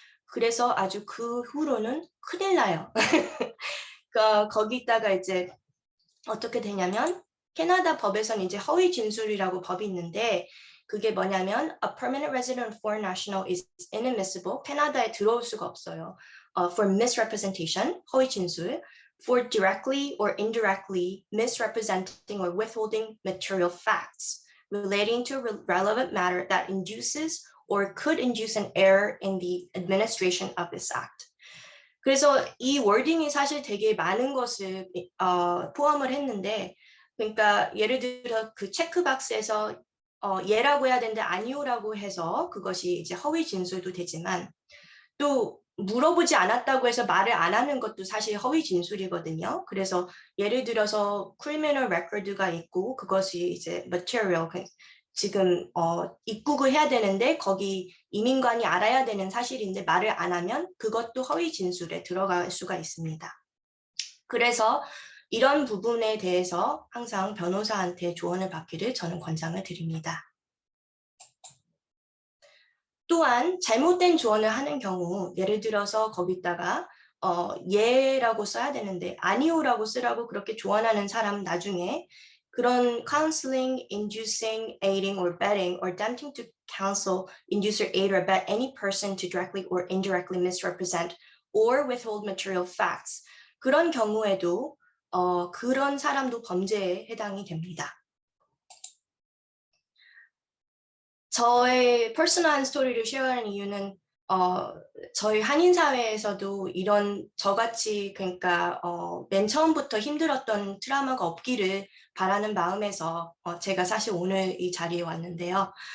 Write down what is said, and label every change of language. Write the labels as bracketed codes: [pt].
[ko] 그래서 아주 그 후로는 큰일 나요. 그러니까 거기다가 이제 어떻게 되냐면 캐나다 법에서는 이제 허위 진술이라고 법이 있는데 그게 뭐냐면 [en] a permanent resident foreign national is inadmissible. [ko] 캐나다에 들어올 수가 없어요. [en] For misrepresentation, [ko] 허위 진술, [en] for directly or indirectly misrepresenting or withholding material facts relating to relevant matter that induces or could induce an error in the administration of this act. [ko] 그래서 이 워딩이 사실 되게 많은 것을 포함을 했는데 그러니까 예를 들어 그 체크박스에서 예라고 해야 되는데 아니오라고 해서 그것이 이제 허위 진술도 되지만 또 물어보지 않았다고 해서 말을 안 하는 것도 사실 허위 진술이거든요. 그래서 예를 들어서 criminal record가 있고 그것이 이제 material 지금 입국을 해야 되는데 거기 이민관이 알아야 되는 사실인데 말을 안 하면 그것도 허위 진술에 들어갈 수가 있습니다. 그래서 이런 부분에 대해서 항상 변호사한테 조언을 받기를 저는 권장을 드립니다. 또한 잘못된 조언을 하는 경우 예를 들어서 거기다가 예라고 써야 되는데 아니오라고 쓰라고 그렇게 조언하는 사람 나중에 그런 [en] counseling, inducing, aiding, or abetting, or attempting to counsel, induce, or aid, or abet any person to directly or indirectly misrepresent or withhold material facts. [ko] 그런 경우에도 그런 사람도 범죄에 해당이 됩니다. 저의 퍼스널한 스토리를 쉐어하는 이유는 저희 한인 사회에서도 이런 저같이 그러니까 맨 처음부터 힘들었던 트라우마가 없기를 바라는 마음에서 제가 사실 오늘 이 자리에 왔는데요.